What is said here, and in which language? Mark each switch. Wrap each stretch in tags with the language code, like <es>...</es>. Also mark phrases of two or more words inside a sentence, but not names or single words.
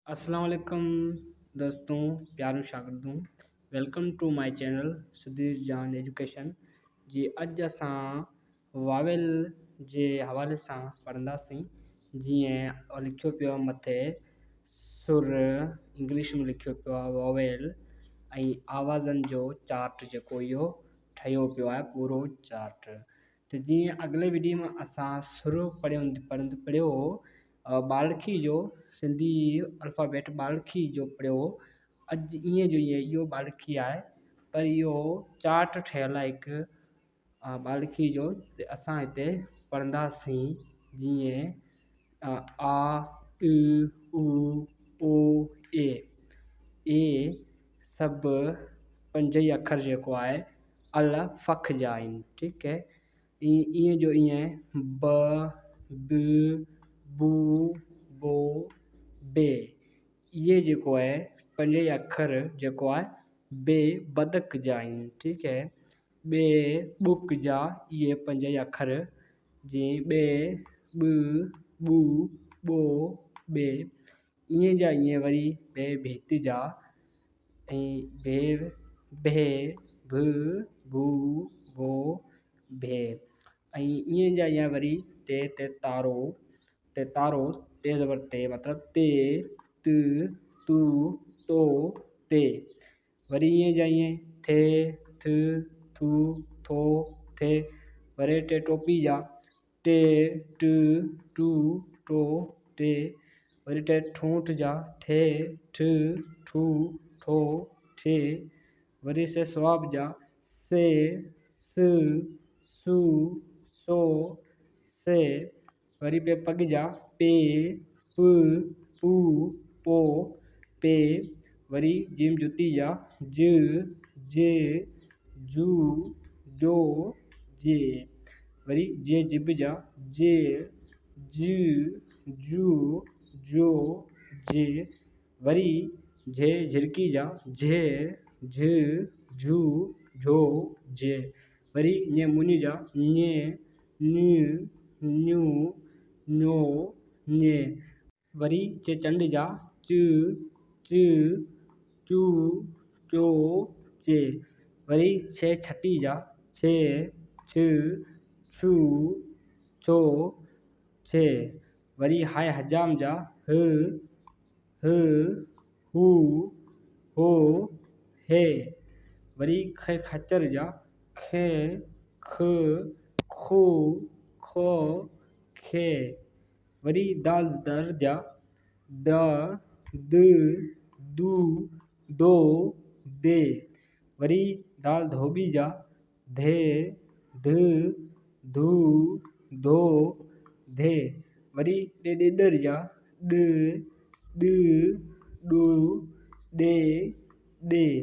<hi>अस्सलाम वालेकुम दोस्तों, प्यारों शागिर्दों।</hi> <en>Welcome to my channel Sudhir Jan Education.</en> <sd>जी अॼु असां वावेल जे हवाले सां पढ़ंदासीं। जीअं लिखियो पियो आहे मथे सुर, इंग्लिश में लिखियो पियो आहे वॉवेल, ऐं आवाज़नि जो चार्ट जेको इहो ठहियो पियो आहे पूरो चार्ट। त जीअं अॻिले वीडियो में असां सुर पढ़ियो बालखी जो सिंधी अल्फ़ाबेट बालखी जो पढ़ियो। अॼु ईअं जो इहो बालखी आहे, पर इहो चार्ट ठहियलु आहे हिकु बालखी जो। त असां हिते पढ़ंदासीं जीअं आ इ उ ओ ए सभु पंज ई अखर जेको आहे अल फ़ख जा आहिनि। ठीकु है, ईअं जो ईअं ब ब बू बो बे, इहे जेको आहे पंज ई अखर जेको आहे बे बदक जा आहिनि। ठीकु है, बे बुक जा इहे पंज ई अखर जीअं बे ब बू बो बे, ईअं जा ईअं वरी बे भित जा ऐं बे भे भ भू भो भे, ऐं ईअं जा ईअं वरी ते तारो ते ज़बर ते मतिलबु ते त तू तो ते, वरी ईअं जा ईअं थे थ थू थो थे, वरी टे टोपी जा टे ट टू टो टे, वरी टे ठूंठ जा ठे ठ ठू ठो ठे, वरी से स्वाब जा से स सू सो से, वरी पे पग जा पे प पू पो पे, वरी जिम जुती जा ज जे जू जो जे, वरी जे जिब जा जे ज जू जो जे, वरी जे झिरकी जा झे झ झू झो जे, वरी ने मुनी जा ने न न्यू न्यो ने, वरी चे चंड जा च च चू चो चे, वरी छे छटी जा छे छ छू छो छे, वरी हाय हजाम जा ह ह हू हो हे, वरी खे खच्चर जा खे ख खू खो खे, वरी दाल दर जा द द दू दो दे, वरी दाल धोबी जा धे ध धू धो धे, वरी ॾेॾर जा ॾ ॾ ॾू ॾे ॾे,</sd>